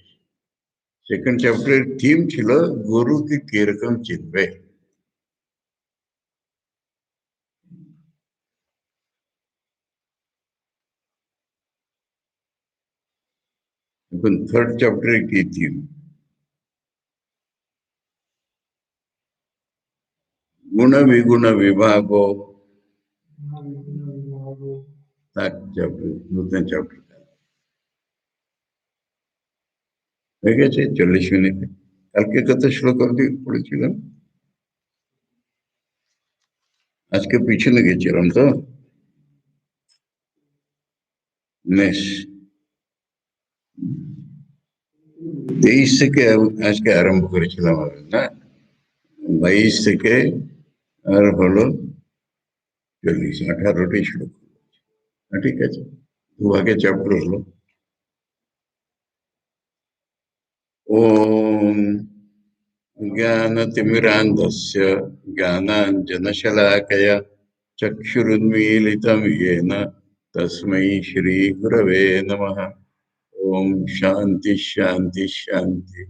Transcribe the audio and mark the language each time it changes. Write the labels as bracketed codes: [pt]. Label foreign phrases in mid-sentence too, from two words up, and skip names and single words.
[bn] সেকেন্ড চ্যাপ্টারের থিম ছিল গুরুকে কিরকম চিনবে। এখন থার্ড চ্যাপ্টারের কি থিম? गुण विगुण विभाग নতুন চ্যাপ্টার হয়ে গেছে 40 মিনিটে। কালকে কত শ্লোক অব্দি পড়েছিলাম, আজকে পিছনে গেছিলাম তো। নেশ 23 থেকে আজকে আরম্ভ করেছিলাম আমি, না 22 থেকে আর হলো 40, 18টি শ্লোক। ঠিক আছে, দুভাগে চ্যাপ্টার হলো। [sa] ओम ज्ञानतिमिरान्धस्य ज्ञानाञ्जनशलाकया चक्षुरुन्मीलितं येन तस्मै श्रीगुरवे नमः। ओम शांति शांति शांति।